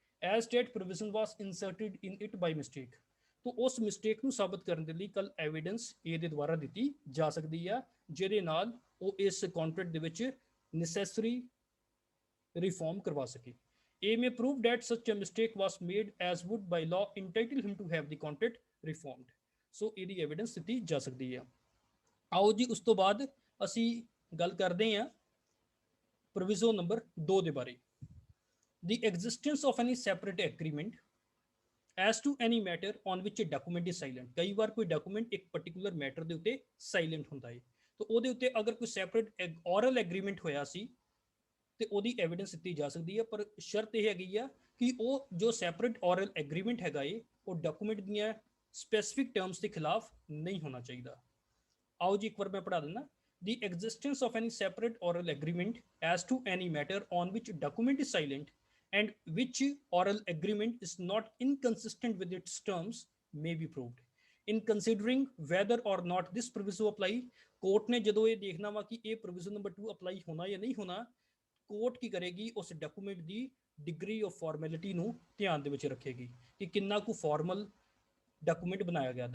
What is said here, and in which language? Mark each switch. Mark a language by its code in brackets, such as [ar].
[en] As state provision was inserted in it by mistake. [hi] तो उस mistake [pa] ਨੂੰ ਸਾਬਤ ਕਰਨ ਦੇ ਲਈ ਕੱਲ ਐਵੀਡੈਂਸ A ਦੇ ਦੁਆਰਾ ਦਿੱਤੀ ਜਾ ਸਕਦੀ ਆ ਜਿਹਦੇ ਨਾਲ ਉਹ ਇਸ ਕੰਟਰੈਕਟ ਦੇ ਵਿੱਚ ਨੈਸੈਸਰੀ ਰਿਫਾਰਮ ਕਰਵਾ ਸਕੇ। [en] A may prove that such a mistake was made as would by law entitle him to have the contract reformed। [pa] ਸੋ ਇਹਦੀ ਐਵੀਡੈਂਸ ਦਿੱਤੀ ਜਾ ਸਕਦੀ ਆ। ਆਓ ਜੀ ਉਸ ਤੋਂ ਬਾਅਦ ਅਸੀਂ ਗੱਲ ਕਰਦੇ ਹਾਂ ਪ੍ਰੋਵੀਜ਼ਨ ਨੰਬਰ 2 ਦੇ ਬਾਰੇ। [en] The existence of any separate agreement as to any matter on which a document is silent। [pa] ਕਈ ਵਾਰ ਕੋਈ ਡਾਕੂਮੈਂਟ ਇੱਕ ਪਾਰਟਿਕੂਲਰ ਮੈਟਰ ਦੇ ਉੱਤੇ ਸਾਇਲੈਂਟ ਹੁੰਦਾ ਹੈ ਤਾਂ ਉਹਦੇ ਉੱਤੇ ਅਗਰ ਕੋਈ ਸੈਪਰੇਟ ਔਰਲ ਐਗਰੀਮੈਂਟ ਹੋਇਆ ਸੀ ਤੇ ਉਹਦੀ ਐਵੀਡੈਂਸ ਦਿੱਤੀ ਜਾ ਸਕਦੀ ਹੈ, ਪਰ ਸ਼ਰਤ ਇਹ ਹੈਗੀ ਆ ਕਿ ਉਹ ਜੋ ਸੈਪਰੇਟ ਔਰਲ ਐਗਰੀਮੈਂਟ ਹੈਗਾ ਏ ਉਹ ਡਾਕੂਮੈਂਟ ਦੀਆਂ ਸਪੈਸੀਫਿਕ ਟਰਮਸ ਦੇ ਖਿਲਾਫ ਨਹੀਂ ਹੋਣਾ ਚਾਹੀਦਾ। [hi] आओ जी एक बार मैं पढ़ा देना। [en] The existence of any separate oral agreement as to any matter on which document is silent and which oral agreement is not inconsistent with its terms may be proved। In considering whether or not this proviso apply, [pa] court ने ਜਦੋਂ ਇਹ ਦੇਖਣਾ ਵਾ ਕਿ ਇਹ provision number 2 apply ਹੋਣਾ ਜਾਂ ਨਹੀਂ ਹੋਣਾ, ਕੋਰਟ ਕੀ ਕਰੇਗੀ ਉਸ document ਦੀ degree of formality ਨੂੰ ਧਿਆਨ ਦੇ ਵਿੱਚ ਰੱਖੇਗੀ ਕਿ ਕਿੰਨਾ ਕੁ ਫਾਰਮਲ ਡਾਕੂਮੈਂਟ ਬਣਾਇਆ ਗਿਆ।